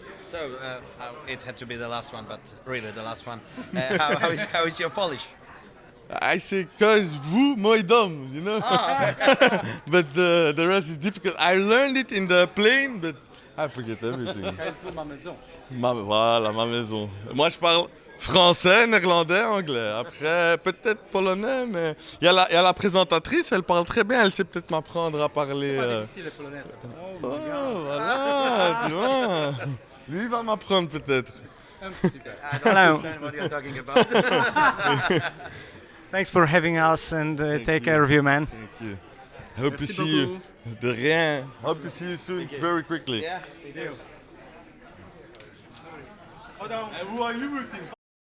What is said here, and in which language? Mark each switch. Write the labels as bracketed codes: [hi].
[en] So it had to be the last one, but really the last one. How is your Polish? I say, cause vous, moi dom, you know? But the rest is difficult. I learned it in the plane, but I forget everything. [fr] ma maison. Voilà, ma maison. Moi, je parle français, néerlandais, anglais. Après, peut-être polonais, mais il y a la présentatrice, elle parle très bien, elle sait peut-être m'apprendre à parler. Ici, les Polonais. Oh, voilà, tu vois. Lui, il va m'apprendre peut-être. [en] I don't understand what you're talking about. Thanks for having us, and take care of you, man. Thank you. Hope to see you. [fr] De rien. [en] Hope to see you soon, very quickly. Yeah. Thank you. And who are you rooting for?